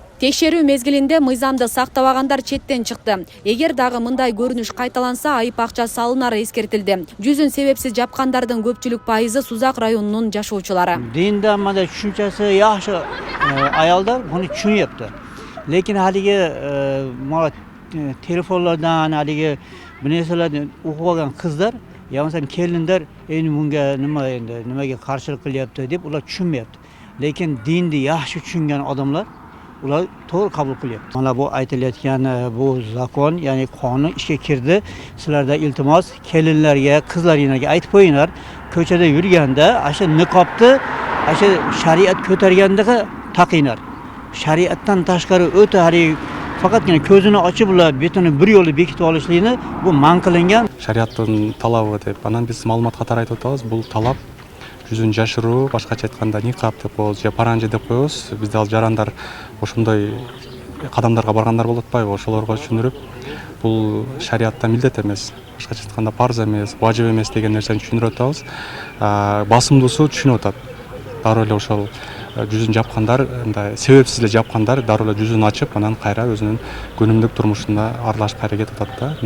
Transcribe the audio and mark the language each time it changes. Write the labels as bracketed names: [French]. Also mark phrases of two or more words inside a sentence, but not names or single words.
[Kyrgyz] Текшерүү мезгилинде мыйзамды сактабагандар четтен чыкты. Эгер дагы мындай көрүнүш кайталанса, айып акча салынары эскертилди. Жүзүн себепсиз жапкандардын көпчүлүк пайызы Сузак районунун жашоочулары. Динде мындай түшүнчөсү жакшы аялдар муну түшүнүптү. [Uzbek] Lekin haligi mana telefonlardan haligi bu narsalarni o'qib olgan qizlar yo bo'lmasam kelinlar endi bunga nimaga qarshilik qilyapti deb ular tushunmayapti. Lekin dinni yaxshi tushungan odamlar ular to'g'ri qabul qilyapti. Mana bu aytilayotgan bu zakon, ya'ni qonun ishga kirdi. Sizlarda iltimos kelinlarga, qizlaringlarga aytib qo'yinglar, ko'chada yurganda asha niqobni asha shariat ko'targanda taqinglar. Shariatdan tashqari o'ta faqatgina ko'zini ochib ular betini bir yo'li bekitib olishlikni bu man qilingan. Shariattın talabı deb, anan biz ma'lumot qator aytib o'tamiz. [Kyrgyz] Bu talab жүзүн жашыруу, башкача айтканда никап деп коебуз, же паранжа деп коебуз. Бизде ал жарандар ошондой кадамдарга баргандар болуп атпайбы? Ошолорго түшүндүрүп, бул шариатта милдет эмес, башкача айтканда парз эмес, важип эмес деген нерсени түшүндүрүп атабыз. Басымдуусу түшүнүп атат. Дароо эле ошол жүзүн жапкандар, мындай себепсиз эле жапкандар дароо эле жүзүн ачып, анан кайра өзүнүн күнүмдүк турмушунда аралашып кайра кетип атат да.